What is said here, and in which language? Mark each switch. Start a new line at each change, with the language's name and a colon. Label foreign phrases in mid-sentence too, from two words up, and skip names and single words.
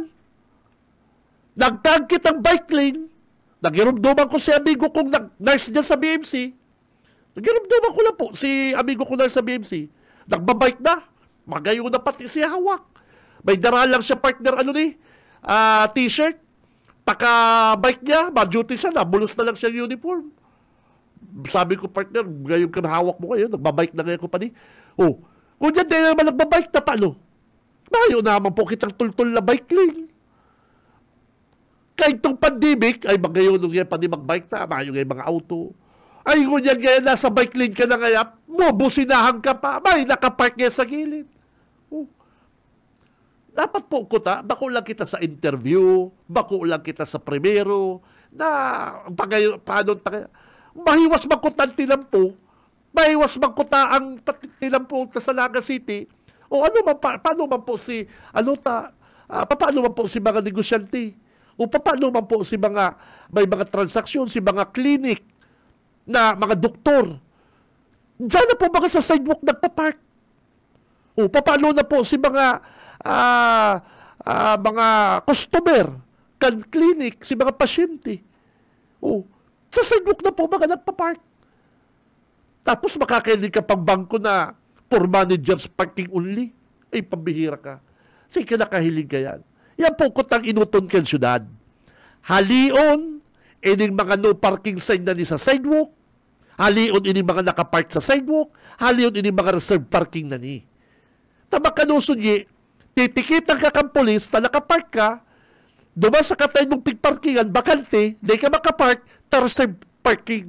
Bikol: Nagtangkit ang bike lane, nagirumduman ko si amigo kong nurse dyan sa BMC. Nagirumduman ko lang po si amigo kong nurse sa BMC. Nagbabike na. Magayo na pati siya hawak. May dara lang siya partner t-shirt. Paka-bike niya, ma-duty siya, nabulos na lang siya uniform. Sabi ko, partner, gayon ka na hawak mo ngayon. Nagbabike na ngayon ko pa ni. Kung dyan din naman nagbabike na paano? Mayo naman po kitang tultul na bike lane. Kahit itong pandemic, ay magayon nung yan pa di magbike na, mayo ngayon mga auto. Ay, kung yan ngayon, nasa bike lane ka na ngayon, businahan ka pa, may nakapark ngayon sa gilid. Dapat po bako lang kita sa interview, bako lang kita sa primero, na paano mahiwas magkuta ang tinampo, mahiwas magkuta ang tinampo sa Naga City, paano man po si, paano man po si mga negosyante, paano man po si may mga transaksyon, si mga clinic, na mga doktor. Diyan na po mga sa sidewalk nagpapark. Paano na po si mga customer, kan clinic, si mga pasyente. Sa sidewalk na po mga nagpapark. Tapos makakainig ka pang bangko na
English: for managers parking only.
Bikol: Ay, pambihira ka. Sige, nakahilig ka yan. Yan po kutang inuton kan syudad. Halion, ining mga
English: no parking sign
Bikol: na ni sa sidewalk. Halion, ining mga nakapark sa sidewalk. Halion, ining mga
English: reserve parking
Bikol: na ni. Tamakalusod titikitan ka kang polis na nakapark ka, duman sa katay mong pigparkingan, bakante, di ka makapark,
English: reserve parking.